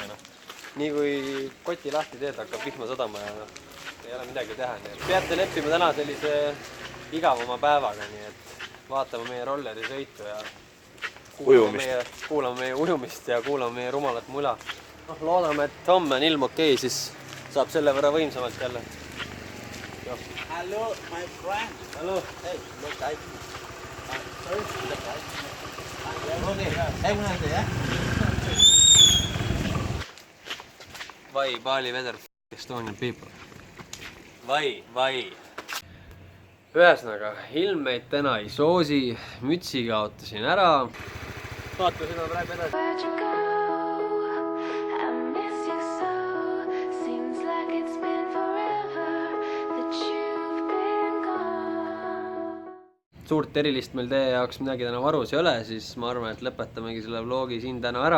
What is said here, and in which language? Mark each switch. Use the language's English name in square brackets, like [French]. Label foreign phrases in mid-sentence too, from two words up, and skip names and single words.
[Estonian] Nii kui koti lahti teed, hakkab vihma sadama ja ei ole midagi teha. Peate leppima täna sellise igavama päevaga, nii et vaatame meie rolleri sõitu ja kuulame meie ujumist ja kuulame meie rumalat mula. Loodame, et homme on ilm okei, siis saab selle võrra võimsamalt jälle. [English] Hello, my friend. Hello. Hey, look, I... Sorry? Vai, Bali weather, Estonian people. Vai. [Estonian] Ühesõnaga, ilm meid täna ei soosi, mütsi kaotasin ära. Vaata seda praegu edasi. Suurt erilist meil teie jaoks midagi täna varus ei ole, siis ma arvan, et lõpetamegi selle vlogi siin täna ära.